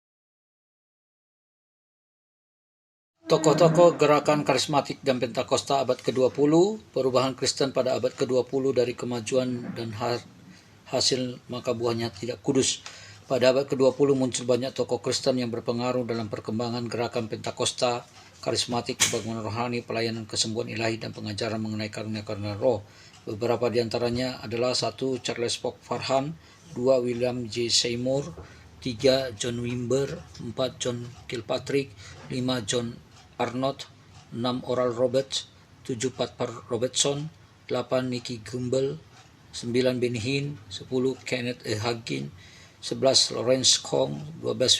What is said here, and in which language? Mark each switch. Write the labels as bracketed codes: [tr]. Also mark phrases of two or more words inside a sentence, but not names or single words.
[id] Tokoh-tokoh gerakan karismatik dan Pentakosta abad ke-20, perubahan Kristen pada abad ke-20 dari kemajuan dan hasil maka buahnya tidak kudus. Pada abad ke-20 muncul banyak tokoh Kristen yang berpengaruh dalam perkembangan gerakan Pentakosta, karismatik, kebangunan rohani, pelayanan kesembuhan ilahi, dan pengajaran mengenai karunia-karunia roh. Beberapa di antaranya adalah 1. Charles Fox Farhan, 2. William J. Seymour, 3. John Wimber, 4. John Kilpatrick, 5. John Arnott, 6. Oral Roberts, 7. Pat Robertson, 8. Nicky Gumbel, 9. Benny Hinn, 10. Kenneth E. Hagin, 11. Lawrence Kong, 12.